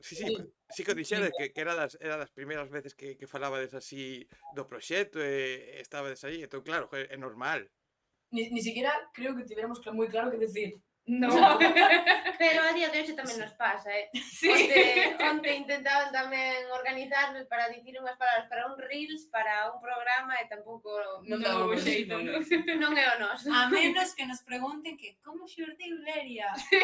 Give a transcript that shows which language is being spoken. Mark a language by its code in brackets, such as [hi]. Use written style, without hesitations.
[gl] sí, sí que o dixeres que era das primeiras veces que falabades así do proxecto e estabades aí, entón claro, joder, é normal. [es] Ni siquiera creo que tuviéramos moi claro que decir. No. [gl] Pero a día de hoxe tamén nos pasa, Sí. Onte intentaban tamén organizarnos para dicir unhas palabras para un Reels, para un programa e tampouco Non daba xeito, xeito, non é o noso. A menos que nos pregunten que como xurdiu Leria.